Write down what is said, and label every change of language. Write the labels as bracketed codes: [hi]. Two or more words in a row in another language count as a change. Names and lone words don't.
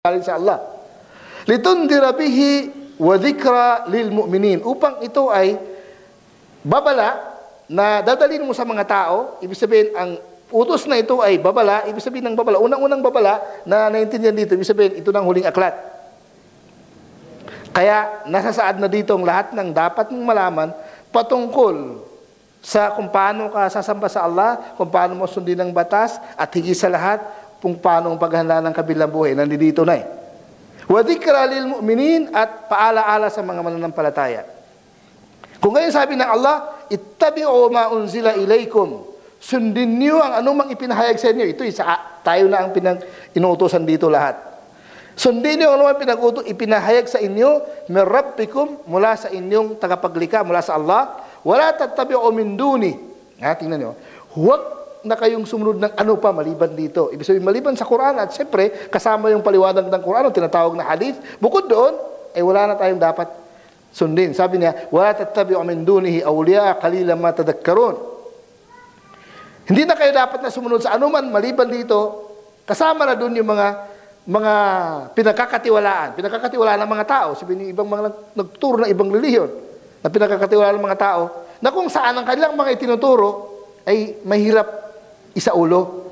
[ar] sa Allah. لتنذر به وذكرى للمؤمنين, [tl] upang ito ay babala na dadalhin mo sa mga tao. Ibig sabihin, ang utos na ito ay babala. Ibig sabihin ng babala, unang-unang babala na naintindihan dito, ibig sabihin, ito ng huling aklat. Kaya nasasaad na dito ang lahat ng dapat mong malaman patungkol sa kung paano ka sasamba sa Allah, kung paano mo sundin ang batas, at higit sa lahat, kung paano ang paghanda ng kabilang buhay. Nandito na eh. [ar] وذكرى للمؤمنين, [tl] at paalaala sa mga mananampalataya. Kung ngayon sabi ng Allah, [ar] اتبعوا ما أنزل إليكم, [tl] sundin niyo ang anumang ipinahayag sa inyo. Ito tayo na ang inuutosan dito lahat. Sundin niyo ang anumang ipinahayag sa inyo [ar] من ربكم, [tl] mula sa inyong tagapaglikha, mula sa Allah. [ar] ولا تتبعوا من دون. [tl] Tingnan niyo. Huwag na kayong sumunod ng ano pa maliban dito. Ibig sabihin, maliban sa Quran, at siyempre kasama yung paliwanag ng Quran, ang tinatawag na hadith. Bukod doon, ay wala na tayong dapat sundin. Sabi niya, [ar] ولا تتبعوا من دونه أولياء قليلا ما تذكرون. [tl] Hindi na kayo dapat na sumunod sa anuman maliban dito. Kasama na doon yung mga pinagkakatiwalaan ng mga tao. Sabihin yung ibang mga nagturo ng ibang relihiyon na pinagkakatiwalaan ng mga tao, na kung saan ang kanilang mga itinuturo ay mahirap isaulo.